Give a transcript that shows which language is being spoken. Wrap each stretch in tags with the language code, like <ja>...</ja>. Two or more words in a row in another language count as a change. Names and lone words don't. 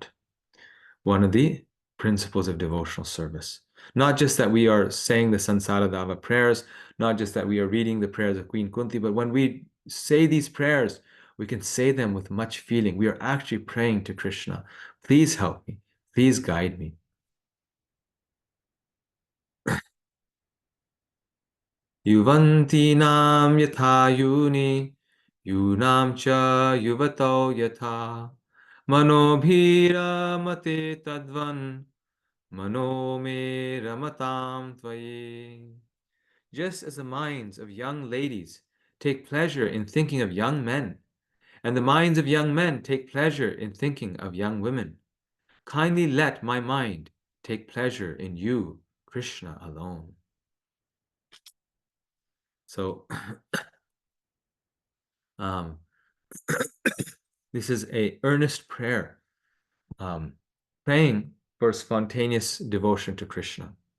<en>One of the principles of devotional service. Not just that we are saying the Sansara Dava prayers, not just that we are reading the prayers of Queen Kunti, but when we say these prayers, we can say them with much feeling. We are actually praying to Krishna. Please help me. Please guide me.</en> <sa>युवन्तिनम् यथा युनि, युनं च युवतो यथा, मनोभिर मते तद्वन्, मनो मे रमतां त्वये.</sa> <en>Just as the minds of young ladies take pleasure in thinking of young men, and the minds of young men take pleasure in thinking of young women, kindly let my mind take pleasure in you, Krishna alone. So um, this is a earnest prayer, praying for spontaneous devotion to Krishna.</en>